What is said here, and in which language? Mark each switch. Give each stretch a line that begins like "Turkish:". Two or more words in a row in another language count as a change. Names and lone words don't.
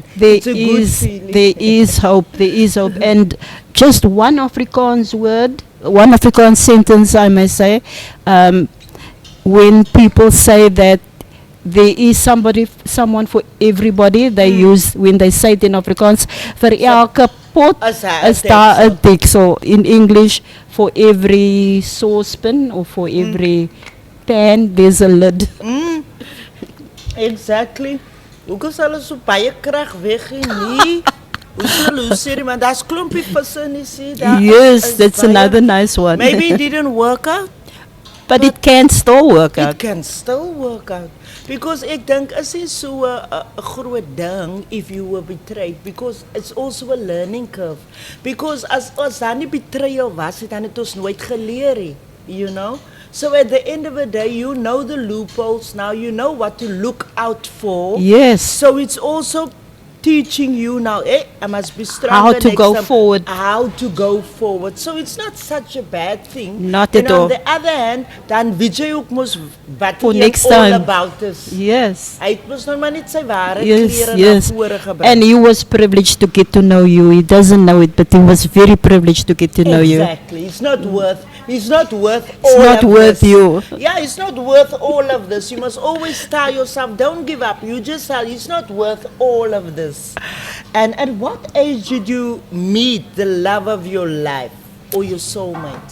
English: It's a good feeling. There is hope. There is hope. And just one Afrikaans word, one Afrikaans sentence, I may say, when people say that there is someone for everybody, they use, when they say it in Afrikaans,
Afrikaans: vir elke pot is daar 'n deksel.
English: In English, for every saucepan or for every pan, there's a lid. Exactly.
Afrikaans: Hoekom sal hulle so baie krag weggee nie? Hoe sê jy, man, daar's klompie visse in die see.
English: Yes, that's another nice one. Maybe it didn't work out. But it can still work out. It can still work out. Because
Afrikaans: ek dink is nie so 'n groot ding
English: if you were betrayed, because it's also a learning curve.
Afrikaans: Because as daar nie betrayal was, dan het ons nooit geleer nie,
English: you know? So at the end of the day, you know the loopholes now, you know what to look out for. Yes. So it's also teaching you now, I must be stronger How to next go time. forward. How to go forward. So it's not such a bad thing. Not and at all. on the other hand,
Afrikaans: dan weet jy ook mos wat
English: For
Afrikaans: hy
English: next all time. about is. Yes.
Afrikaans: Hy het mos nou maar net sy ware
English: Yes,
Afrikaans: klere
English: yes.
Afrikaans: na vore gebring.
English: And he was privileged to get to know you. He doesn't know it, but he was very privileged to get to know you. Exactly. It's not worth all It's of not worth this. you. Yeah, it's not worth all of this. You must always tell yourself, don't give up. You just tell, it's not worth all of this. And at what age did you meet the love of your life or your soulmate?